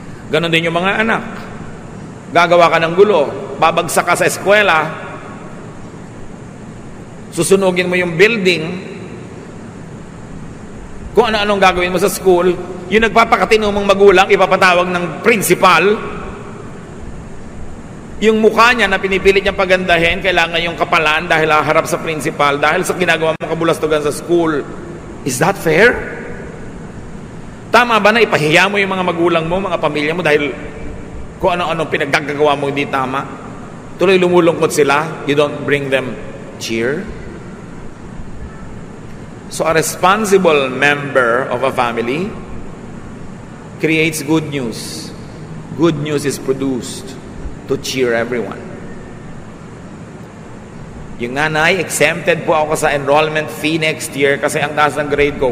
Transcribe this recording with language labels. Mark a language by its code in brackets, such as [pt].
[tl] Ganon din yung mga anak. Gagawa ka ng gulo, babagsak ka sa eskwela, susunugin mo yung building, kung ano-anong gagawin mo sa school, yung nagpapakatino mong magulang, ipapatawag ng principal, yung mukha niya na pinipilit niyang pagandahin, kailangan yung kapalan dahil harap sa principal, dahil sa ginagawa mong kabulastugan sa school. [en] Is that fair? [tl] Tama ba na ipahiya mo yung mga magulang mo, mga pamilya mo, dahil kung ano-ano pinaggagawa mo hindi tama? Tuloy lumulungkot sila, [en] you don't bring them cheer? So a responsible member of a family creates good news. Good news is produced to cheer everyone. [tl] Yung nanay, exempted po ako sa enrollment fee next year kasi ang taas ng grade ko.